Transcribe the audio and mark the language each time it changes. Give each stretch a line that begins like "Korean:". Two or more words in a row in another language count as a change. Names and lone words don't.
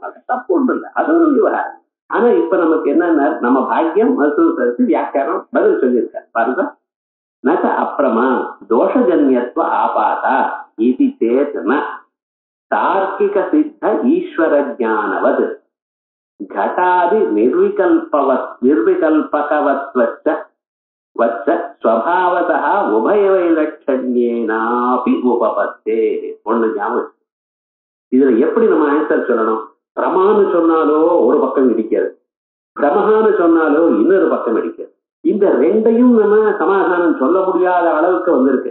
Tamil: அது தப்பு ஒன்றும் இல்லை, அது வராது. ஆனா இப்ப நமக்கு என்னன்னா நம்ம பாக்கியம் மருத்துவ வியாக்கியானம் பதில் சொல்லியிருக்க பாருங்க.
Sanskrit: न च अप्रमा दोषजन्यत्व आपादा इति चेतन तार्किक सिद्ध ईश्वर ज्ञानवत्. घटादि निर्विकल्पकवत्वच्च स्वभावतः उभयवैलक्षण्येनापि उपपत्तेः.
Tamil: ஒண்ணு ஞாபகம். இதுல எப்படி நம்ம ஆன்சர் சொல்லணும்? பிரமான்னு சொன்னாலோ ஒரு பக்கம் இடிக்கிறது, பிரமஹான்னு சொன்னாலோ இன்னொரு பக்கம் இடிக்கிறது. இந்த ரெண்டையும் நம்ம சமாதானம் சொல்ல முடியாத அளவுக்கு வந்திருக்கு.